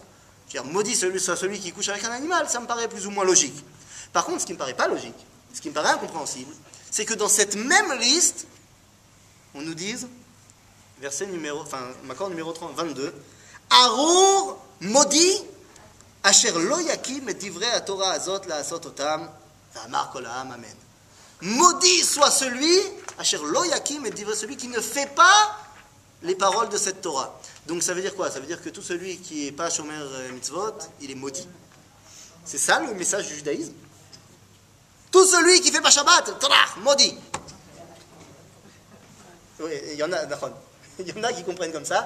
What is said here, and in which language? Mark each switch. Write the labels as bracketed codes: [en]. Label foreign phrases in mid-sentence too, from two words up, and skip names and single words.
[fr] Je veux dire, maudit soit celui qui couche avec un animal, ça me paraît plus ou moins logique. Par contre, ce qui me paraît pas logique, ce qui me paraît incompréhensible, c'est que dans cette même liste, on nous dise, Makor numéro 22, Arur maudit, [he] אשר לא יקים את דברי התורה הזאת לעשות אותם, ואמר כל העם אמן. [fr] Maudit soit celui, [he] אשר לא יקים את דברי, [fr] celui qui ne fait pas les paroles de cette Torah. Donc ça veut dire quoi? Ça veut dire que tout celui qui n'est pas [he] שומר מצוות, [fr] il est maudit. C'est ça le message du judaïsme? Tout celui qui fait pas Shabbat, maudit. Oui, il y en a, il y en a qui comprennent comme ça.